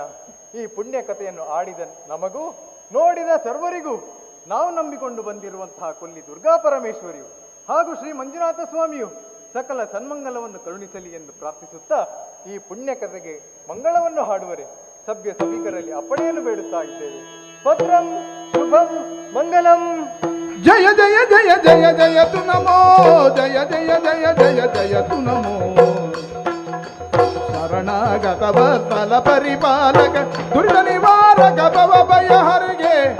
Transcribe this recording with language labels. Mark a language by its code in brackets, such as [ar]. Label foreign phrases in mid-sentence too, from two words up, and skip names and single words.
[kn] ಈ ಪುಣ್ಯ ಕಥೆಯನ್ನು ಆಡಿದ ನಮಗೂ ನೋಡಿದ ಸರ್ವರಿಗೂ ನಾವು ನಂಬಿಕೊಂಡು ಬಂದಿರುವಂತಹ ಕೊಲ್ಲಿ ದುರ್ಗಾ ಪರಮೇಶ್ವರಿಯು ಹಾಗೂ ಶ್ರೀ ಮಂಜುನಾಥ ಸ್ವಾಮಿಯು ಸಕಲ ಸನ್ಮಂಗಲವನ್ನು ಕರುಣಿಸಲಿ ಎಂದು ಪ್ರಾರ್ಥಿಸುತ್ತಾ ಈ ಪುಣ್ಯ ಕಥೆಗೆ ಮಂಗಳವನ್ನು ಹಾಡುವರೆ ಸಭ್ಯ ಸಭಿಕರಲ್ಲಿ ಅಪ್ಪಣೆಯನ್ನು ಬೇಡುತ್ತಾ ಇದ್ದೇವೆ. [sa] ಭದ್ರಂ ಶುಭಂ ಮಂಗಲಂ. ಜಯ ಜಯ ಜಯ ಜಯ ಜಯ ತು ನಮೋ, ಜಯ ಜಯ ಜಯ ಜಯ ಜಯ ತು ನಮೋ. [kn] ಶರಣಾಗತ ಬಲ ಪರಿಪಾಲಕ ದುರ್ಗ ನಿವಾರಕ ಭವ ಭಯ ಹರಿಗೆ.